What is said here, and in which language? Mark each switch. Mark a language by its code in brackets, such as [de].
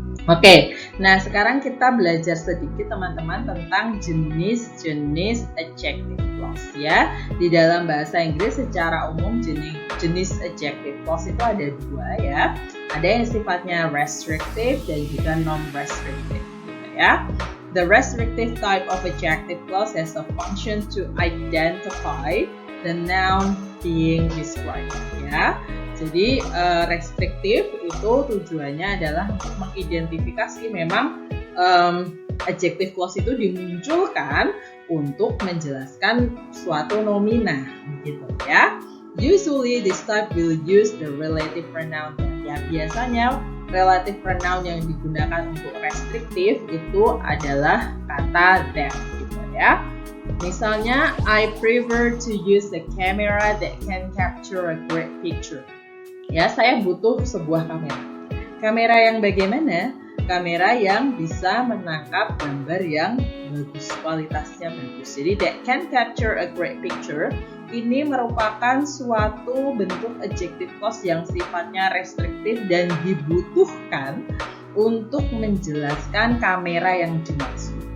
[id] Oke, nah sekarang kita belajar sedikit teman-teman tentang jenis-jenis adjective clause, ya. Di dalam bahasa Inggris secara umum jenis adjective clause itu ada dua, ya. Ada yang sifatnya restrictive dan juga non-restrictive, gitu ya. [en] The restrictive type of adjective clause has a function to identify the noun being described, ya. [id] Jadi restriktif itu tujuannya adalah untuk mengidentifikasi memang adjective clause itu dimunculkan untuk menjelaskan suatu nomina, gitu ya. [en] Usually this type will use the relative pronoun. [id] Ya, biasanya relative pronoun yang digunakan untuk restriktif itu adalah kata that, gitu ya. [en] Misalnya, I prefer to use a camera that can capture a great picture. [id] Ya, saya butuh sebuah kamera. Kamera yang bagaimana? Kamera yang bisa menangkap gambar yang bagus, kualitasnya bagus. Jadi [en] that can capture a great picture [id] ini merupakan suatu bentuk adjective clause yang sifatnya restriktif dan dibutuhkan untuk menjelaskan kamera yang dimaksud.